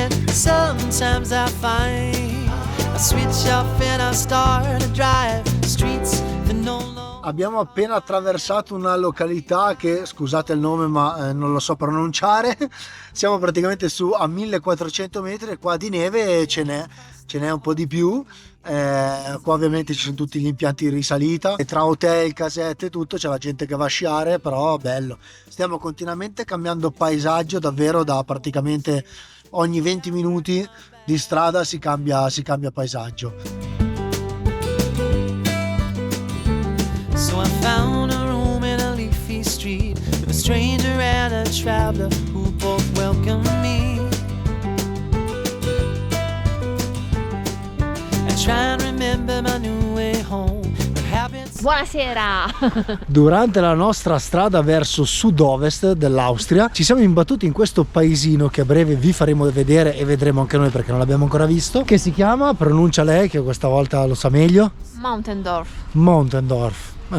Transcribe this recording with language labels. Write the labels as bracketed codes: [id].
[en] Sometimes I find I switch off and I start to drive streets that no longer. [it] Abbiamo appena attraversato una località che, scusate il nome ma non lo so pronunciare, siamo praticamente su a 1400 metri, qua di neve ce n'è un po' di più, qua ovviamente ci sono tutti gli impianti di risalita e tra hotel, casette e tutto c'è la gente che va a sciare, però bello, stiamo continuamente cambiando paesaggio, davvero da praticamente ogni 20 minuti di strada si cambia paesaggio. [en] So I found a room in a leafy street with a stranger and a traveler who both welcomed me. I try and remember my new way home. [it] Buonasera! Durante la nostra strada verso sud-ovest dell'Austria ci siamo imbattuti in questo paesino che a breve vi faremo vedere e vedremo anche noi perché non l'abbiamo ancora visto, che si chiama, pronuncia lei che questa volta lo sa meglio, Montendorf.